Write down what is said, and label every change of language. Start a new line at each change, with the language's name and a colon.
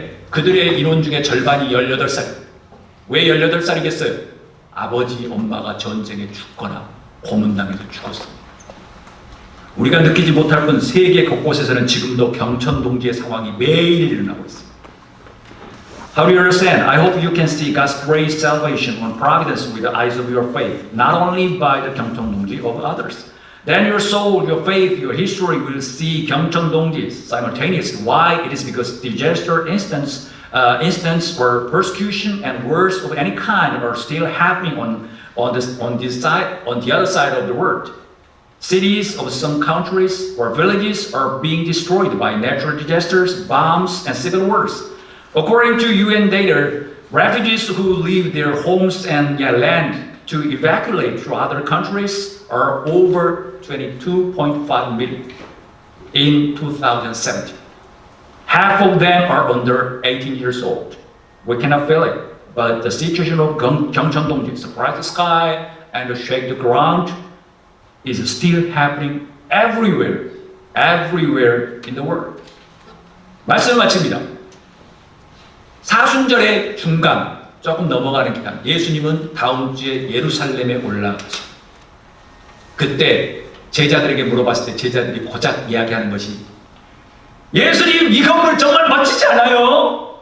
Korean: 그들의 인원 중에 절반이 18살. 왜 18살이겠어요? 아버지, 엄마가 전쟁에 죽거나 고문당해서 죽었습니다. 우리가 느끼지 못할 뿐 세계 곳곳에서는 지금도 경천동지의 상황이 매일 일어나고 있습니다.
English: How do you understand? I hope you can see God's great salvation and providence with the eyes of your faith, not only by the 경천동지 of others. Then your soul, your faith, your history will see 경천동지 simultaneously. Why? It is because disaster instance where persecution and wars of any kind are still happening on the other side of the world. Cities of some countries or villages are being destroyed by natural disasters, bombs, and civil wars. According to UN data, refugees who leave their homes and land to evacuate to other countries are over 22.5 million in 2017. Half of them are under 18 years old. We cannot feel it, but the situation of 경천동지, surprise the sky and shake the ground, is still happening everywhere in the world.
Korean: 말씀을 마칩니다. 사순절의 중간, 조금 넘어가는 기간, 예수님은 다음 주에 예루살렘에 올라가십니다. 그때 제자들에게 물어봤을 때 제자들이 고작 이야기하는 것이 예수님, 이 건물 정말 멋지지 않아요?